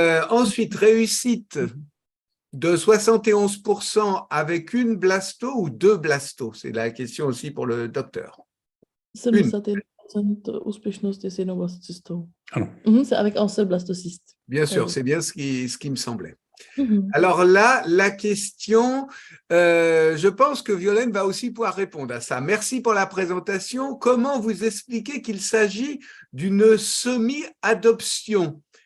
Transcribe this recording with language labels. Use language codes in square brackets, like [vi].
[fr] Ensuite, réussite de 71% avec une blasto ou 2 blastos? C'est la question aussi pour le docteur. [cs] 71% úspěšnost je s jednou blastocystou. Ano. [fr] C'est avec un seul blastocyste. Bien sûr, c'est bien ce qui me semblait. Alors là, la question, je pense que Violaine va aussi pouvoir répondre à ça. Merci pour la présentation. Comment vous expliquez qu'il s'agit d'une semi-adoption?